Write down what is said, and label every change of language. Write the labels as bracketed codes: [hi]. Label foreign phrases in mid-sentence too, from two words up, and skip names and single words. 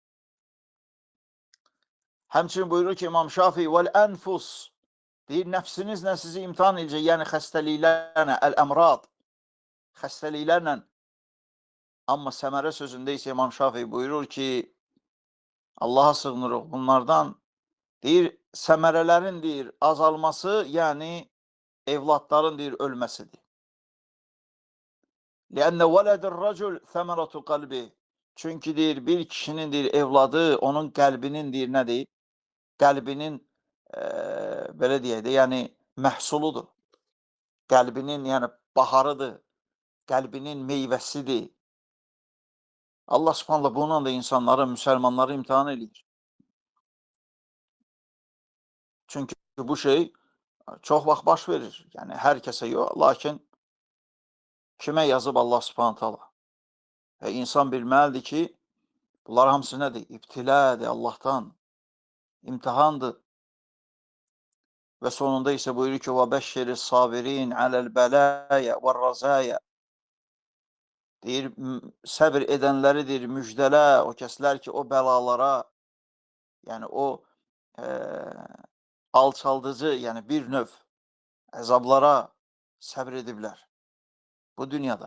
[az] Həmçinin buyurur ki, İmam Şafii vəl-ənfus, deyir, nəfsinizlə sizi imtihan edəcək, yəni xəstəliklərlə, əl-əmrad, xəstəliklərlə. Amma səmərə sözündə isə İmam Şafii buyurur ki, Allaha sığınırıq bunlardan, deyir, səmərələrin, deyir, azalması, yəni evladların, deyir, ölməsidir. [ar] لِأَنَّ وَلَدِ الرَّجُلْ ثَمَرَةُ قَلْبِ. [az] Çünki, deyir, bir kişinin, deyir, evladı, onun qəlbinin, deyir, nədir? Qəlbinin, belə deyək də, yəni məhsuludur. Qəlbinin, yəni baharıdır. Qəlbinin meyvəsidir. Allah subhanallah bununla da insanları, müsəlmanları imtihan edir. Çünki bu şey çox vaxt baş verir. Yəni, hər kəsə yox, lakin kimə yazıb Allah subhanallah. Və insan bilməlidir ki, bunlar hamısı nədir? İbtilədir Allahdan, imtihandır. Və sonunda isə buyurur ki, [ar] وَبَشِّرِ الصَّابِرِينَ عَلَى الْبَلَايَ وَالرَّزَايَ. [az] Deyir, səbir edənləri, deyir, müjdələ, o kəslər ki, o bəlalara, yəni o alçaldıcı, yəni bir növ əzablara səbir ediblər bu dünyada.